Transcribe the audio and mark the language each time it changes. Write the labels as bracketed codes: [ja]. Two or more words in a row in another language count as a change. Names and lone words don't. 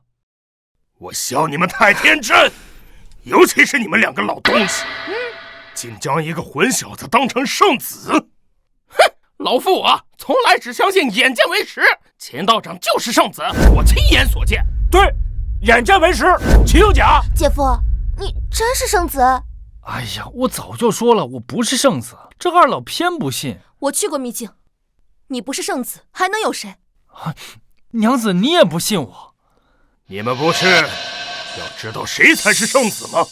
[zh] 我笑你們太天真，尤其是你們兩個老東西，竟將一個混小子當成聖子。哼，老夫我從來只相信眼見為實，錢道長就是聖子，我親眼所見。對，眼見為實，豈有假？姐夫，你真是聖子？哎呀，我早就說了，我不是聖子，這二老偏不信。我去過秘境，你不是聖子，還能有誰？娘子，你也不信我？你們不是要知道誰才是聖子嗎？